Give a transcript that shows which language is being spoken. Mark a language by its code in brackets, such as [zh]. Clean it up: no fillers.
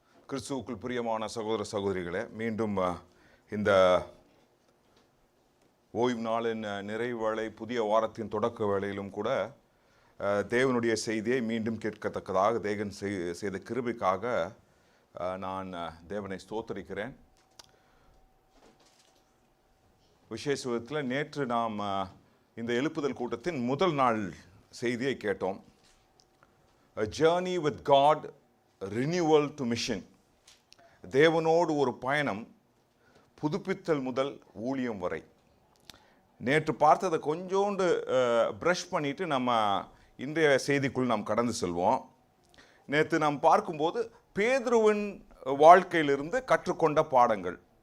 [ta] கிறிஸ்துவுக்குள் பிரியமான சகோதர சகோதரிகளே, மீண்டும் இந்த ஓய்வு நாளின் நிறைவு வேளை, புதிய வாரத்தின் தொடக்க வேளையிலும் கூட தேவனுடைய செய்தியை மீண்டும் கேட்கத்தக்கதாக தேவன் செய்த கிருபைக்காக நான் தேவனை ஸ்தோத்தரிக்கிறேன். விசேஷ விதத்தில் நேற்று நாம் இந்த எழுப்புதல் கூட்டத்தின் முதல் நாள் செய்தியை கேட்டோம். [en] A journey with God, renewal to mission. [ta] தேவனோடு ஒரு பயணம், புதுப்பித்தல் முதல் ஊழியம் வரை. நேற்று பார்த்ததை கொஞ்சோண்டு ப்ரஷ் பண்ணிட்டு நம்ம இன்றைய செய்திக்குள் நாம் கடந்து செல்வோம். நேற்று நாம் பார்க்கும்போது பேதுருவின் வாழ்க்கையிலிருந்து கற்றுக்கொண்ட பாடங்கள்.